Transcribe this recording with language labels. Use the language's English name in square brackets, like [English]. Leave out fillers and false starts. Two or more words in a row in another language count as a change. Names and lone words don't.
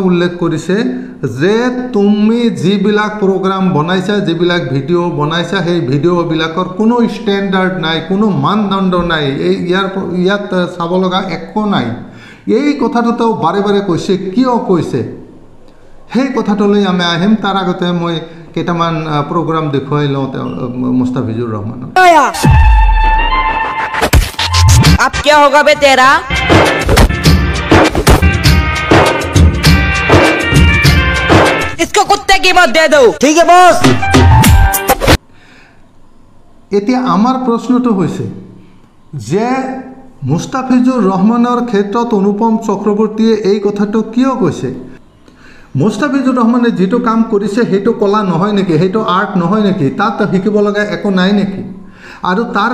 [Assamese] উল্লেখ কৰিছে যে তুমি যিবিলাক প্ৰগ্ৰাম বনাইছা যিবিলাক ভিডিঅ' বনাইছা সেই ভিডিঅ'বিলাকৰ কোনো ষ্টেণ্ডাৰ্ড নাই কোনো মানদণ্ড নাই ইয়াত চাব লগা একো নাই এই কথাটো তেওঁ বাৰে বাৰে কৈছে কিয় কৈছে সেই কথাটোলৈ আমি আহিম তাৰ আগতে মই কেইটামান প্ৰগ্ৰাম দেখুৱাই লওঁ তেওঁ মুস্তাফিজুৰ ৰহমানৰ [Hindi] अब क्या होगा बे तेरा इसको कुत्ते की मत दे दो ठीक है बॉस [Assamese] এতিয়া আমাৰ প্ৰশ্নটো হৈছে যে মুস্তাফিজুৰ ৰহমানৰ ক্ষেত্ৰত অনুপম চক্ৰৱৰ্তীয়ে এই কথাটো কিয় কৈছে মুস্তাফিজুৰ ৰহমানে যেটো কাম কৰিছে হেটো কলা নহয় নেকি হেটো আৰ্ট নহয় নেকি তাত শিকিব লগা একো নাই নেকি আৰু তাৰ